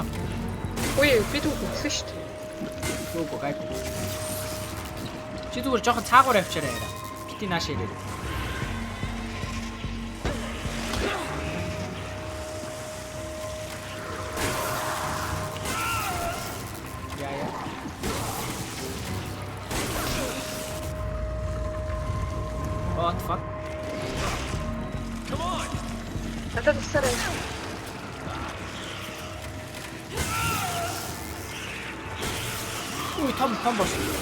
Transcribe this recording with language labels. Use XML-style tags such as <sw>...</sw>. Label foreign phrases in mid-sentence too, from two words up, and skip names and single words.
<mn>Үгүй би түүхсэн шүү дээ. Үгүй гайгүй. Чи зүгээр жоохон цаагуур авчаарай яа. Бити нааш ирээ. Яа.</mn> <en>What the fuck? Come on!</en> <mn>Надад туслаарай. Ui, том бос.</mn>